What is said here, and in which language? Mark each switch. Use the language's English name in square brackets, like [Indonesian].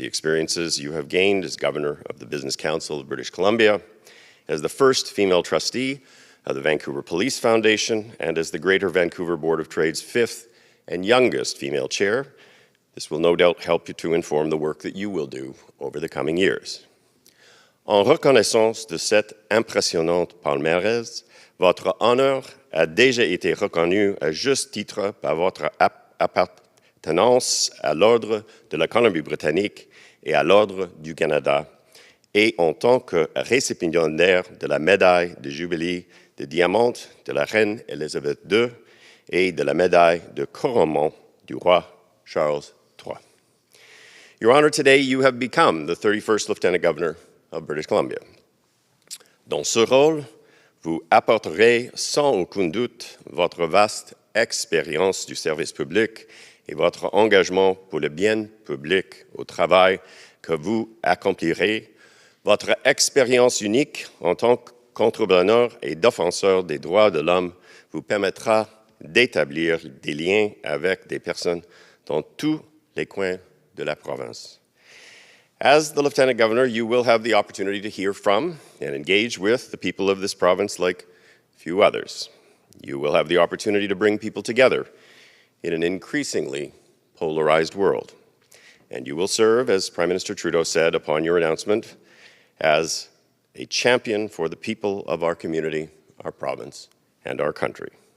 [English] The experiences you have gained as Governor of the Business Council of British Columbia, as the first female trustee of the Vancouver Police Foundation, and as the Greater Vancouver Board of Trade's 5th and youngest female chair, this will no doubt help you to inform the work that you will do over the coming years. [French] En reconnaissance de cette impressionnante palmarès, votre honneur a déjà été reconnu à juste titre par votre appartenance à l'Ordre de la Colombie-Britannique et à l'Ordre du Canada, et en tant que récipiendaire de la médaille de jubilé de diamant de la Reine Élisabeth II et de la médaille de couronnement du roi Charles III. [English] Your Honor, today you have become the 31st Lieutenant Governor of British Columbia. [French] Dans ce rôle, vous apporterez sans aucun doute votre vaste expérience du service public et votre engagement pour le bien public au travail que vous accomplirez, votre expérience unique en tant contre-veneurs et d'offenseurs des droits de l'homme vous permettra d'établir des liens avec des personnes dans tous les coins de la province. [English] As the Lieutenant Governor, you will have the opportunity to hear from and engage with the people of this province like few others. You will have the opportunity to bring people together in an increasingly polarized world. And you will serve, as Prime Minister Trudeau said upon your announcement, as a champion for the people of our community, our province, and our country.